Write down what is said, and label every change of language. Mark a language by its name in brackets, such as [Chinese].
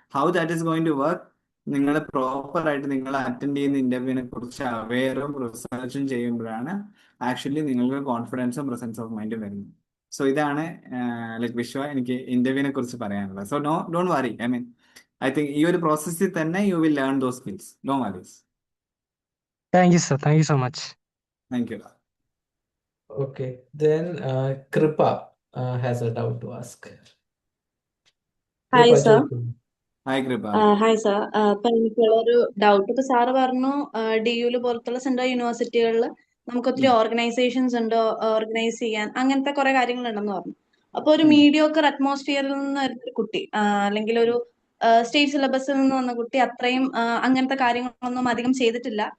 [Malayalam] How that is going to work, നിങ്ങൾ proper ആയിട്ട് നിങ്ങൾ അറ്റൻഡ് ചെയ്യുന്ന ഇന്റർവ്യൂവിനെ കുറിച്ച് അവെയറും റിസർച്ചും ചെയ്യുമ്പോഴാണ് ആക്ച്വലി നിങ്ങൾക്ക് കോൺഫിഡൻസും പ്രസൻസ് ഓഫ് മൈൻഡും വരുന്നത്. സോ ഇതാണ് ലൈക്ക് വിശ്വ എനിക്ക് ഇന്റർവ്യൂവിനെ കുറിച്ച് പറയാനുള്ളത്. So don't worry, I mean [English] I think ഈ ഒരു പ്രോസസ്സിൽ തന്നെ you will learn those skills. No worries. Thank you, sir. Thank you so much. Thank you. Okay, then Kripa has a doubt to ask. Hi, Kripa, sir. [Malayalam] ചോദിക്കൂ. Hi കൃപ. Hi sir. ഇപ്പൊ എനിക്കുള്ളൊരു doubt, ഇപ്പൊ sir പറഞ്ഞു DU പോലത്തുള്ള central യൂണിവേഴ്സിറ്റികളിൽ നമുക്ക് ഒത്തിരി organisations ഉണ്ട്, ഓർഗനൈസ് ചെയ്യാൻ അങ്ങനത്തെ കുറെ കാര്യങ്ങളുണ്ടെന്ന് പറഞ്ഞു. അപ്പൊ ഒരു മീഡിയോക്കർ അറ്റ്മോസ്ഫിയറിൽ നിന്ന് വരുന്ന ഒരു കുട്ടി, അല്ലെങ്കിൽ ഒരു സ്റ്റേറ്റ് സിലബസിൽ നിന്ന് വന്ന കുട്ടി അത്രയും അങ്ങനത്തെ കാര്യങ്ങളൊന്നും അധികം ചെയ്തിട്ടില്ല.